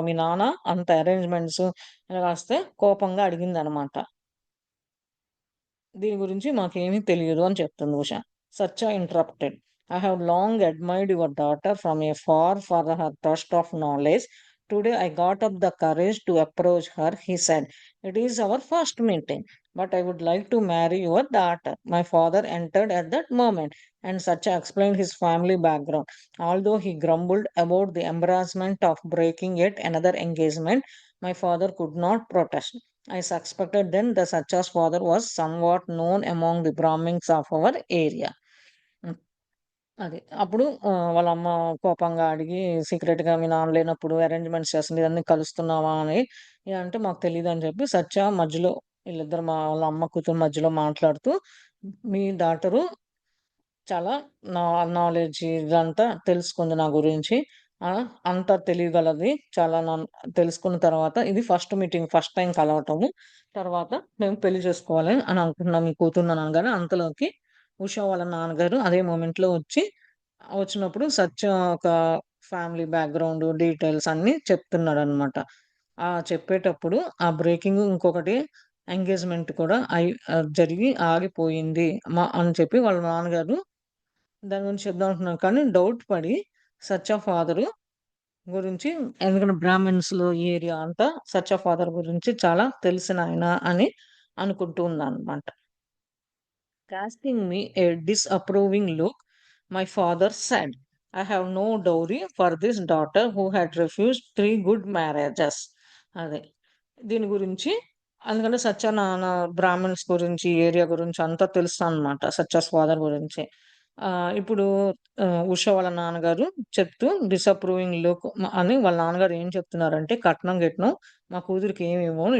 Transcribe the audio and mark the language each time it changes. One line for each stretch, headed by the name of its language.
Telugu: మీ నాన్న అంత అరేంజ్‌మెంట్స్ కాస్తే కోపంగా అడిగిందనమాట. దీని గురించి మాకేమీ తెలియదు అని చెప్తుంది ఉష. సత్య interrupted.
English: I have long admired your daughter from afar for her trust of knowledge. Today I got up the courage to approach her. He said, it is our first meeting, but I would like to marry your daughter. My father entered at that moment, and Satya explained his family background. Although he grumbled about the embarrassment of breaking yet another engagement, my father could not protest. I suspected then that Satya's father was somewhat known among the Brahmins of our area.
Telugu: హ్మ్. అది. అప్పుడు వాళ్ళ అమ్మ కోపంగా అడిగి సీక్రెట్‌గా మీ నాన్న లేనప్పుడు అరేంజ్‌మెంట్స్ చేస్తుంది. ఇవన్నీ కలుస్తున్నావా అని. అంటే మాకు తెలీదని చెప్పి సత్య మధ్యలో వీళ్ళిద్దరు వాళ్ళ అమ్మ, కూతురు మధ్యలో మాట్లాడుతూ మీ డాటరు చాలా నా నాలెడ్జ్ ఇదంతా తెలుసుకుంది నా గురించి. ఆ! అంతా తెలియగలది. చాలా తెలుసుకున్న తర్వాత ఇది ఫస్ట్ మీటింగ్. First time కలవటము. తర్వాత మేము పెళ్లి చేసుకోవాలి అని అనుకుంటున్నాం మీ కూతుర్ని అనంగానే అంతలోకి ఉషా వాళ్ళ నాన్నగారు అదే మొమెంట్‌లో వచ్చినప్పుడు సత్య ఒక ఫ్యామిలీ బ్యాక్‌గ్రౌండ్ డీటెయిల్స్ అన్నీ చెప్తున్నాడనమాట. చెప్పేటప్పుడు ఆ బ్రేకింగ్ ఇంకొకటి ఎంగేజ్‌మెంట్ కూడా జరిగి ఆగిపోయింది. అని చెప్పి వాళ్ళ నాన్నగారు దాని గురించి చెప్దాం అనుకున్నాను. కానీ డౌట్ పడి సత్య ఫాదరు గురించి, ఎందుకంటే బ్రాహ్మిన్స్‌లో ఈ ఏరియా అంతా సత్య ఫాదర్ గురించి చాలా తెలిసినాయన అని అనుకుంటూ ఉన్నాననమాట.
English: Casting me a disapproving look, my father said, I have no dowry for this daughter who had refused 3 good marriages.
Telugu: అదే. దీని గురించి అందుకని సత్యనారాయణ బ్రాహ్మిన్స్ గురించి, ఏరియా గురించి అంతా తెలుసనమాట. సత్యాస్ ఫాదర్ గురించి. ఇప్పుడు ఉష వాళ్ళ నాన్నగారు చెప్తూ డిసప్రూవింగ్ లుక్ అని వాళ్ళ నాన్నగారు ఏం చెప్తున్నారంటే, కట్నం గిట్నం మా కూతురికి ఏమి ఇవ్వను.